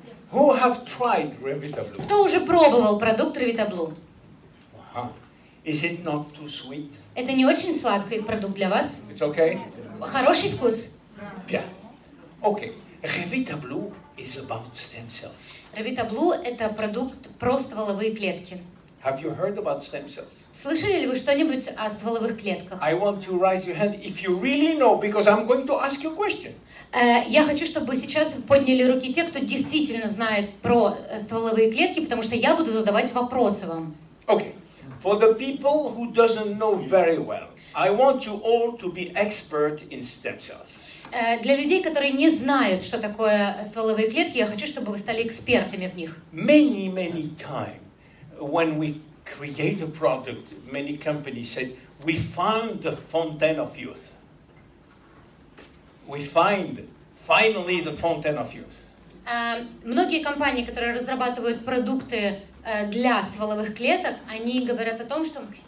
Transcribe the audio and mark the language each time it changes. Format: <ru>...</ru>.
<en>Who have tried Revita Blue?</en> <ru>Кто уже пробовал продукт Revita Blue?</ru> <en>Uh-huh. Is it not too sweet?</en> <ru>Это не очень сладкий продукт для вас?</ru> <en>It's okay?</en> <ru>Хороший вкус?</ru> <en>Yeah. Okay. Revita Blue is about stem cells.</en> <ru>Revita Blue – это продукт про стволовые клетки.</ru> <en>Have you heard about stem cells?</en> <ru>Слышали ли вы что-нибудь о стволовых клетках?</ru> <en>I want you to raise your hand if you really know, because I'm going to ask you a question.</en> <ru>Я хочу, чтобы сейчас подняли руки те, кто действительно знает про стволовые клетки, потому что я буду задавать вопросы вам.</ru> <en>Okay. For the people who doesn't know very well, I want you all to be expert in stem cells.</en> <ru>Для людей, которые не знают, что такое стволовые клетки, я хочу, чтобы вы стали экспертами в них.</ru> <en>Many times, when we create a product, many companies said, we found the fountain of youth. We find finally the fountain of youth.</en> <ru>Многие компании, которые разрабатывают продукты для стволовых клеток, они говорят о том, что...</ru>